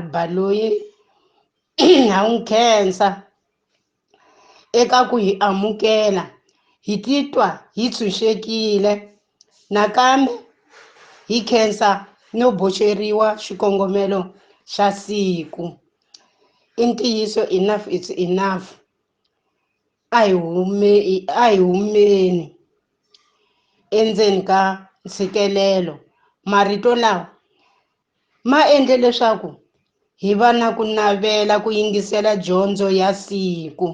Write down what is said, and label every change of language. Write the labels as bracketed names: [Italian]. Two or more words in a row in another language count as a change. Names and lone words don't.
[Tsonga] Baloyi ha n'wi khensa eka ku hi amukela, hi titwa hi tshunxekile. Nakambe hi khensa no boxeriwa xikongomelo xa siku. I ntiyiso [English] enough is enough. [Tsonga] A hi humeni endzeni ka ntshikelelo. Marito lawa ma endle leswaku hi va na ku navela ku yingisela dyondzo ya siku.